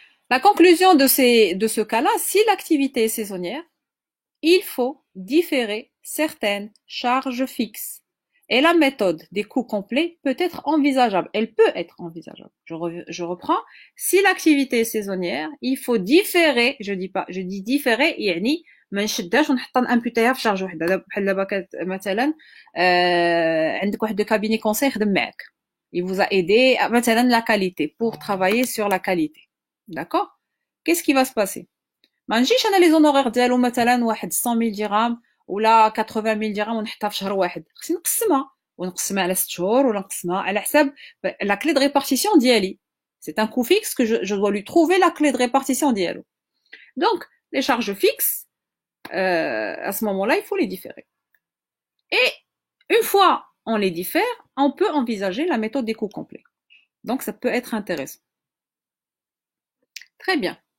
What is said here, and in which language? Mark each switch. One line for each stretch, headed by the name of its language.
French: La conclusion de ce cas-là, si l'activité est saisonnière, il faut différer certaines charges fixes. Et la méthode des coûts complets peut être envisageable. Elle peut être envisageable. Je reprends. Si l'activité est saisonnière, il faut différer, je dis différer,
Arabic: يعني ما نشدهاش ونحطها نامبوتيها في شارج وحده. بحال دابا مثلا عندك واحد دو كابيني كونساي يخدم معاك.
French: Il vous a aidé
Arabic: مثلا
French: la qualité pour travailler sur la qualité. D'accord? Qu'est-ce qui va se passer?
Arabic: ما نجيش انا لي زونورير ديالو مثلا واحد 100,000 درهم ولا 80,000 درهم ونحطها في شهر واحد. خصني نقسمها على 6 شهور ولا نقسمها على حساب
French: la clé de répartition
Arabic: ديالي.
French: C'est un coût fixe que je dois lui trouver la clé de répartition
Arabic: ديالو.
French: Donc les charges fixes à ce moment-là, il faut les différer. Et une fois on les diffère, on peut envisager la méthode des coûts complets. Donc ça peut être intéressant. Très bien.